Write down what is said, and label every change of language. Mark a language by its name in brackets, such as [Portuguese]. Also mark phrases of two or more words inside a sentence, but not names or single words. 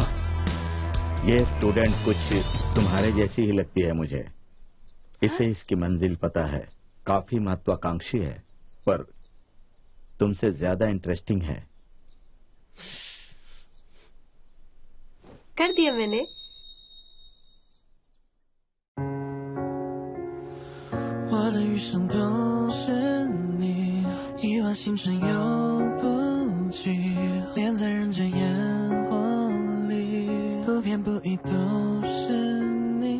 [Hindi] ये स्टूडेंट कुछ तुम्हारे जैसी ही लगती है मुझे। इसे इसकी मंजिल पता है, काफी महत्वाकांक्षी है, पर तुमसे ज्यादा इंटरेस्टिंग है। कर दिया मैंने। [Chinese] 星辰又不济，恋在人间烟火里，不偏不倚都是你。